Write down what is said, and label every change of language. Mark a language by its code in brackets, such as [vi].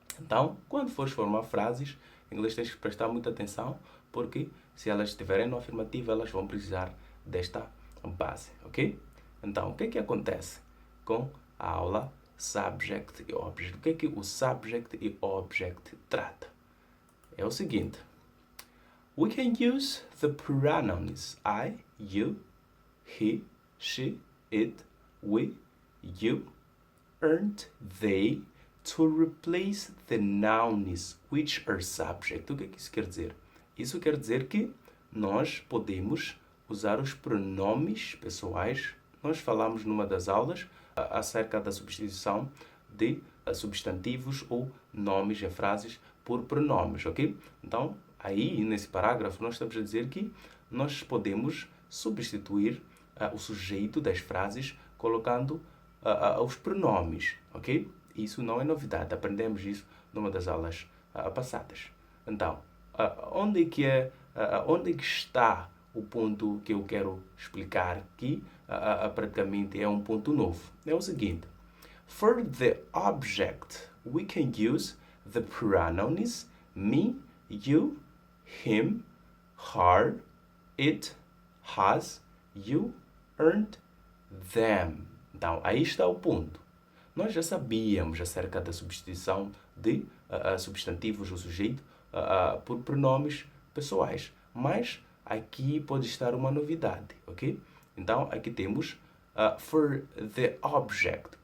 [pt] Então, quando fores formar frases, em inglês tens que prestar muita atenção, porque se elas estiverem no afirmativo, elas vão precisar desta base, ok? Então, o que é que acontece com a aula Subject e Object? O que é que o Subject e Object trata? É o seguinte. [en] We can use the pronouns I, you, he, she, it, we, you, and they to replace the nouns which are subject. [pt] O que é que isso quer dizer? Isso quer dizer que nós podemos usar os pronomes pessoais. Nós falamos numa das aulas acerca da substituição de substantivos ou nomes em frases por pronomes, ok? Então, aí, nesse parágrafo, nós estamos a dizer que nós podemos substituir o sujeito das frases colocando os pronomes, ok? Isso não é novidade, aprendemos isso numa das aulas passadas. Então, onde é que está o ponto que eu quero explicar aqui? Praticamente é um ponto novo. É o seguinte, [en] For the object, we can use the pronouns me, you, him, her, it, has, you, earned, them. [pt] Então, aí está o ponto. Nós já sabíamos acerca da substituição de substantivos ou sujeito por pronomes pessoais, mas aqui pode estar uma novidade, ok? Então, aqui temos [en] for the object.